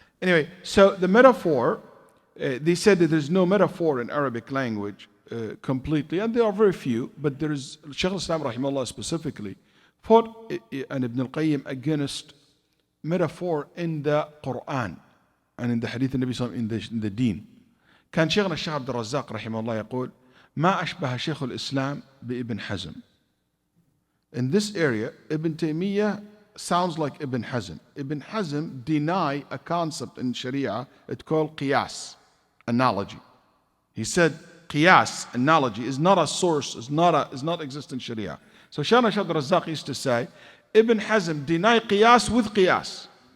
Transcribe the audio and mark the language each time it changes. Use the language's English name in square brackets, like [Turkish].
[English] Anyway, so the metaphor, they said that there's no metaphor in Arabic language completely, and there are very few, but there is, Shaykh al-Islam rahimahullah specifically fought and Ibn al-Qayyim against metaphor in the Quran and in the Hadith of Nabi sallallahu alaihi wasallam in the Deen. [Arabic] كان شيخنا الشيخ عبد الرزاق رحمه الله يقول ما أشبه شيخ الإسلام بابن حزم. [English] In this area, Ibn Taymiyyah sounds like Ibn Hazm. Ibn Hazm deny a concept in Sharia, it's called qiyas, analogy. He said qiyas, analogy, is not a source, is not exist in Sharia. So Shaykh Abdul Razzaq used to say, Ibn Hazm deny qiyas with qiyas.